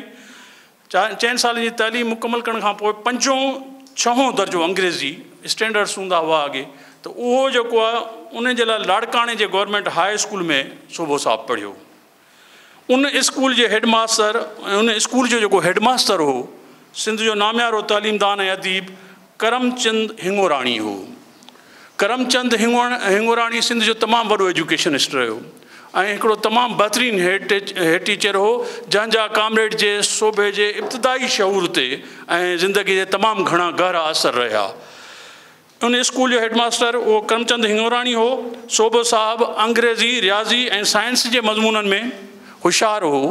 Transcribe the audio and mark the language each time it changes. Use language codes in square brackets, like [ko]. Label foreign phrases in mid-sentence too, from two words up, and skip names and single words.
[sd] 4 सालनि जी तालीम मुकमिल करण खां पोइ 5, 6 दर्जो अंग्रेज़ी स्टैंडर्ड्स हूंदा हुआ अॻे, त उहो जेको आहे उन जे लाइ लाड़काणे जे [en] Government High School [sd] में सोभो साहब पढ़ियो। उन स्कूल जे हेडमास्टर ऐं उन स्कूल जो जेको हेडमास्टर हो, सिंध जो नामियारो तालीमदान ऐं अदीब करमचंद हिंगोराणी हो। करमचंद हिंगोराणी सिंध जो तमामु वॾो एजुकेशनिस्ट रहियो ऐं हिकिड़ो तमामु बहितरीनु [en] head teacher [sd] हो, जंहिंजा कामरेड जे सोभे जे इब्तिदाई शऊर ते ऐं ज़िंदगी जे तमामु घणा गहरा असर रहिया। उन स्कूल जो हेडमास्टर उहो करमचंद हिंगोराणी हो। सोभो साहब अंग्रेज़ी, रियाज़ी ऐं साइंस जे मज़मूननि में होशियारु हो।